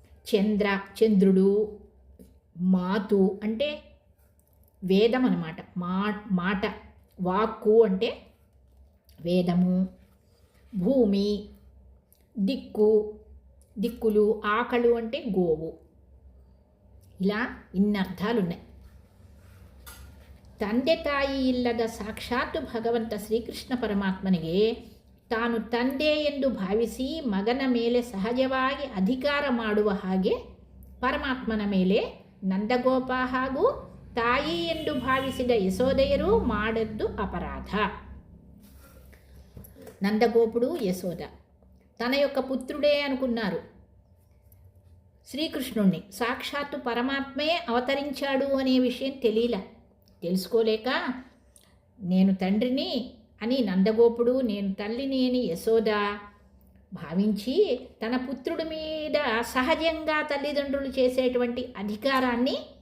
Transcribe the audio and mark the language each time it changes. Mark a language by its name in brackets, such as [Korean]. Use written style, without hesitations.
[Telugu] చంద్రుడు, మాతు అంటే వేదం అన్నమాట, మాట, వాక్కు అంటే వేదము, భూమి, దిక్కులు, ఆకలు అంటే గోవు. ఇలా ఇన్ని అర్థాలున్నాయి. [Kannada] ತಂದೆ ತಾಯಿ ಇಲ್ಲದ ಸಾಕ್ಷಾತ್ ಭಗವಂತ ಶ್ರೀಕೃಷ್ಣ ಪರಮಾತ್ಮನಿಗೆ ತಾನು ತಂದೆ ಎಂದು ಭಾವಿಸಿ ಮಗನ ಮೇಲೆ ಸಹಜವಾಗಿ ಅಧಿಕಾರ ಮಾಡುವ ಹಾಗೆ ಪರಮಾತ್ಮನ ಮೇಲೆ ನಂದಗೋಪ ಹಾಗೂ ತಾಯಿ ಎಂದು ಭಾವಿಸಿದ ಯಶೋದೆಯರು ಮಾಡದ್ದು ಅಪರಾಧ. [Telugu] నందగోపుడు యశోద తన యొక్క పుత్రుడే అనుకున్నారు శ్రీకృష్ణుణ్ణి. సాక్షాత్తు పరమాత్మే అవతరించాడు అనే విషయం తెలుసుకోలేక నేను తండ్రిని అని నందగోపుడు, నేను తల్లిని అని యశోద భావించి తన పుత్రుడి మీద సహజంగా తల్లిదండ్రులు చేసేటువంటి అధికారాన్ని